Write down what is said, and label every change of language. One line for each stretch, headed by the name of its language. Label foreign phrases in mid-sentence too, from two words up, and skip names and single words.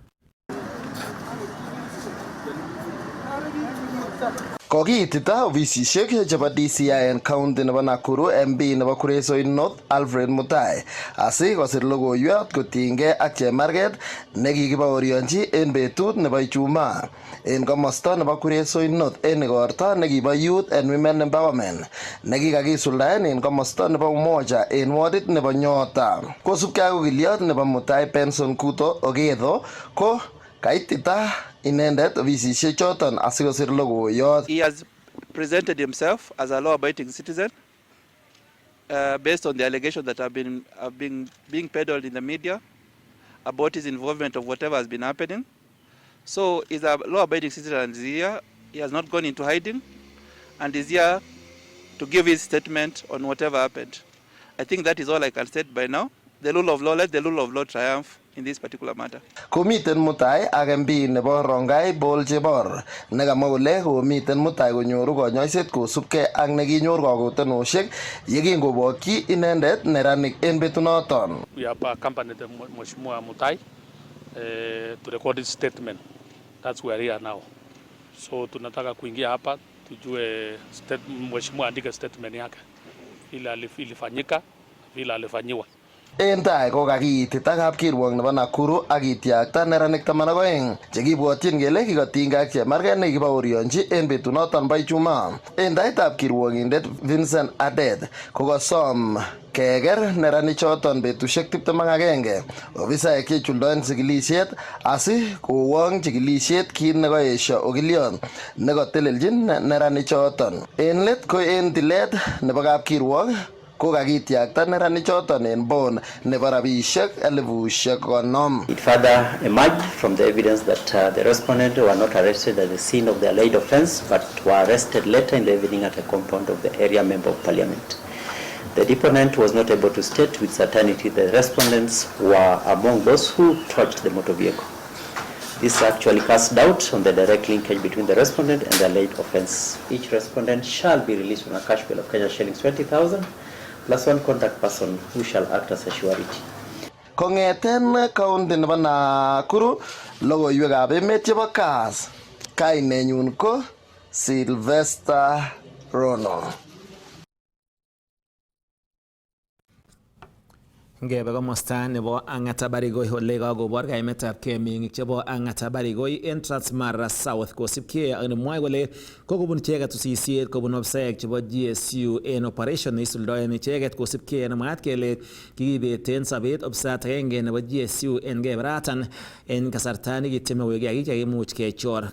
Kalenjin: Kokiitita ofisisiek chebo DCI en county nebo Nakuru MP nebo Kuresoi North Alfred Mutai asikosir logoiyot kotinygei ak chemarget nekikibaorionji en betut nebo Ijumaa en komosta nebo Kuresoi North en igorta nekibo Youth and Women Empowerment nekikakisuldaen en komosta nebo Umoja en wardit nebo Nyota. Kosubkei ak okiliot nebo Mutai Benson Kuto Ogetho ko kaitita inendet ofisisiek choton asikosir logoiyot.
English: He has presented himself as a law-abiding citizen based on the allegations that have been being peddled in the media about his involvement of whatever has been happening. So he's a law-abiding citizen and is here. He has not gone into hiding and is here to give his statement on whatever happened. I think that is all I can state by now. The rule of law, let the rule of law triumph in this particular matter.
Kalenjin: Komiten Mutai ak MP nebo Rongai Bol Chebor nekamwa kole komiten Mutai konyoru konyoiset kosubkei ak nekinyor kakotanosiek yekingobokyi inendet neranik en betunoton.
English: We have accompanied Mheshimiwa Mutai to record his statement. That's where we are now.
Swahili: So tunataka kuingia hapa tujue Mheshimiwa andike statement yake ile ilifanyika vile alifanyiwa.
Kalenjin: En tai ko kakiitita kapkirwok nebo Nakuru ak kitiakta neranik 12 chekibwotyin kele kikotinygei ak chemarget nekibaorionji en betunoton bo Ijumaa. En taitab kirwokindet Vincent Adet kokosom keker neranichoton betusiek 21 ofisaek chechuldoen chikilisiet asi kowong chikilisiet kit nekoesio okiliot nekotelelchin neranichoton. En let ko en tilet nebo kapkirwok ko kakitiakta neranichoton en bond nebo rabisiek 50,000.
English: It further emerged from the evidence that the respondents were not arrested at the scene of the alleged offence but were arrested later in the evening at a compound of the area member of parliament. The deponent was not able to state with certainty the respondents were among those who torched the motor vehicle. This actually casts doubt on the direct linkage between the respondent and the alleged offence. Each respondent shall be released on a cash bail of Kenya shillings 20,000 plus one contact person who shall act as a surety.
Kalenjin: Kongeten county nebo Nakuru, logoiwekab emet chebo Kass. Kainenyun ko Sylvester Rono. Ngebe komosta nebo Ang'ata Barigoi ole kakobor kaimetab keming'ik chebo Ang'ata Barigoi en Transmara South kosibkei ak nemwoe kole kokobun icheket usisiet kobun ofisaek chebo GSU en operation neisuldoen icheket kosibkei nemwaat kele kikibeten sobet ofisayat agenge nebo GSU en keberatan en kasarta nekitieme koik kiagik chekimuch kechor.